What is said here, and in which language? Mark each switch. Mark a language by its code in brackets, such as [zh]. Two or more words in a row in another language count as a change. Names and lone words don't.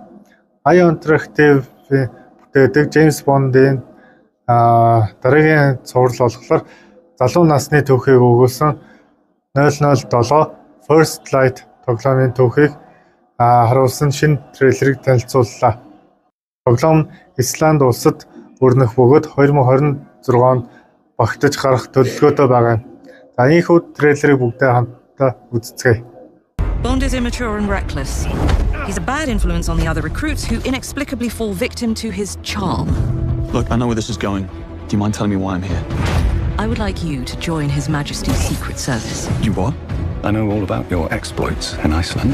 [mn] IO Interactive бүтээдэг James Bond-ийн дараагийн цуврал болохоор залуу насны түүхийг өгүүлсэн 007 First Light тоглоомын түүхийг харуулсан шинэ трейлерыг танилцууллаа. Тоглоом Исланд улсад өрнөх бөгөөд 2026 онд багтаж гарах төлөвлөгөөтэй байгаа юм. За ийхүү трейлерыг бүгдээ хамтдаа үзцгээе. [en] Bond is immature and reckless. He's a bad influence on the other recruits who inexplicably fall victim to his charm. Look, I know where this is going. Do you mind telling me why I'm here? I would like you to join His Majesty's Secret Service. You what? I know all about your exploits in Iceland.